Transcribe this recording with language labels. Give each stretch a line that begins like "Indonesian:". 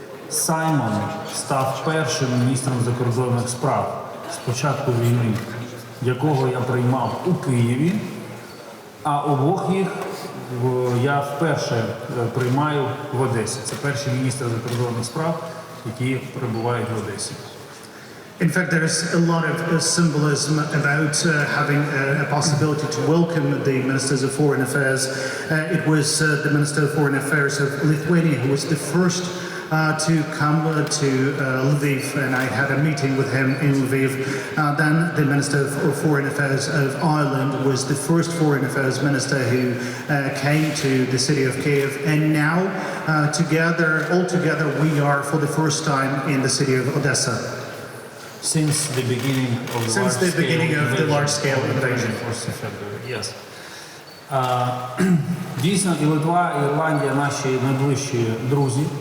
Ukrainian: Саймон став першим міністром закордонних справ з початку війни, якого я приймав у Києві. А обох їх я вперше приймаю в Одесі. Це перші міністри закордонних справ, які перебувають в Одесі.
English: In fact, there is a lot of symbolism about having a possibility to welcome the Ministers of Foreign Affairs. It was the Minister of Foreign Affairs of Lithuania who was the first to come to Lviv, and I had a meeting with him in Lviv. Then the Minister of Foreign Affairs of Ireland was the first Foreign Affairs Minister who came to the city of Kiev, and now all together we are for the first time in the city of Odessa. Since the beginning of the large-scale invasion. Yes.
Ukrainian: Дійсно, і Литва, і Ірландія – наші найближчі друзі.